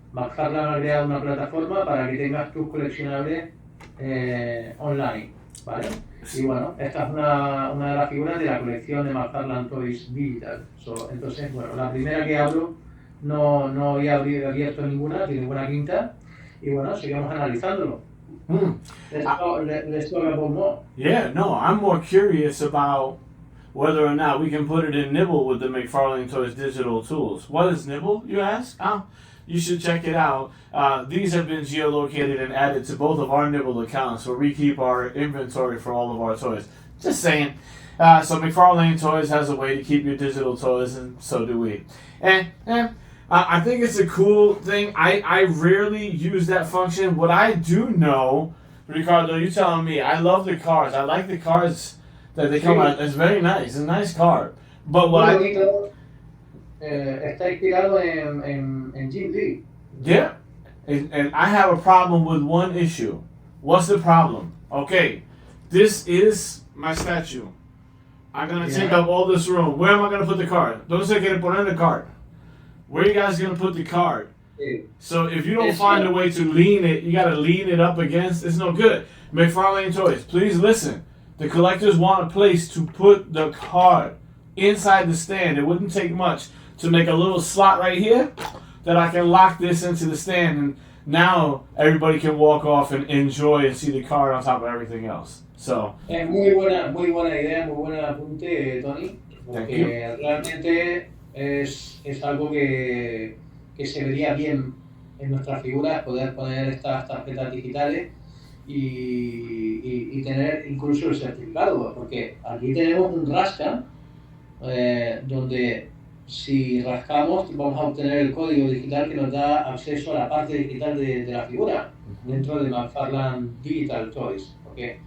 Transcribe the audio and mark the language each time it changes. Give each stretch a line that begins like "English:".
Spanish: McFarlane ha creado una plataforma para que tengas tus coleccionables online, ¿vale? Y bueno, esta es una de las figuras de la colección de McFarlane Toys Digital. Entonces, bueno, la primera que abro no había abierto ninguna, tiene buena pinta. Y bueno, seguimos analizándolo.
English: Let's talk about more. Yeah, no, I'm more curious about whether or not we can put it in Nibble with the McFarlane Toys digital tools. What is Nibble, you ask? You should check it out. These have been geolocated and added to both of our Nibble accounts where we keep our inventory for all of our toys. Just saying. So McFarlane Toys has a way to keep your digital toys, and so do we. I think it's a cool thing. I rarely use that function. What I do know, Ricardo, you telling me, I love the cars. I like the cars that they come out. It's very nice. It's a nice car. But what
Spanish: está inspirado en Jim Lee.
English: Yeah. And I have a problem with one issue. What's the problem? Okay, this is my statue. I'm gonna take up all this room. Where am I gonna put the card?
Spanish: ¿Dónde se quiere poner
English: the card? Where are you guys gonna put the card? So if you don't find a way to lean it, you gotta lean it up against. It's no good. McFarlane Toys, please listen. The collectors want a place to put the card inside the stand. It wouldn't take much to make a little slot right here that I can lock this into the stand, and now everybody can walk off and enjoy and see the card on top of everything else. So.
Spanish: Es muy buena idea, muy buen apunte, Tony, porque realmente es algo que se vería bien en nuestras figuras, poder poner estas tarjetas digitales y tener incluso el certificado, porque aquí tenemos un rasca donde si rascamos vamos a obtener el código digital que nos da acceso a la parte digital de la figura dentro de McFarlane Digital Toys. ¿Okay?